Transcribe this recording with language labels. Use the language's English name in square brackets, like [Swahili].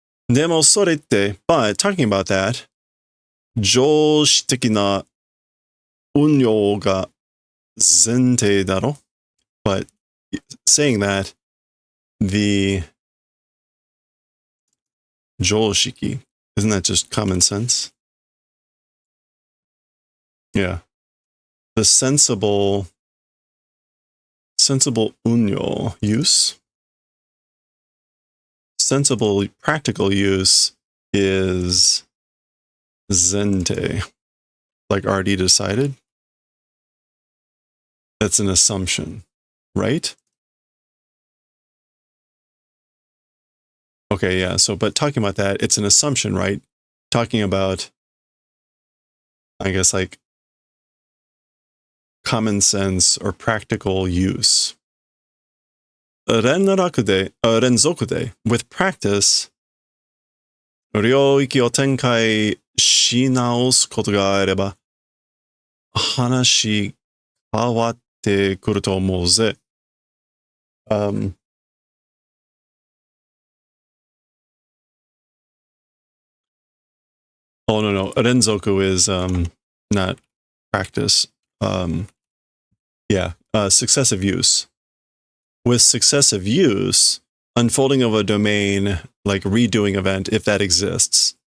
[Japanese] でもそれって、 [English] but talking about that, [Japanese] 常識的な運用が前提だろ? [English] But saying that, the 常識, isn't that just common sense? Yeah. The sensible 運用 use. Sensible practical use is 前提, like already decided. That's an assumption, right? Okay, yeah. So, but talking about that, it's an assumption, right? Talking about, I guess, like common sense or practical use. [Japanese] 連続で [English] with practice, [Japanese] 領域を展開し直すことがあれば、話変わってくると思うぜ。 [English] Oh no, renzoku is not practice. Successive use. With successive use, unfolding of a domain, like redoing event, if that exists.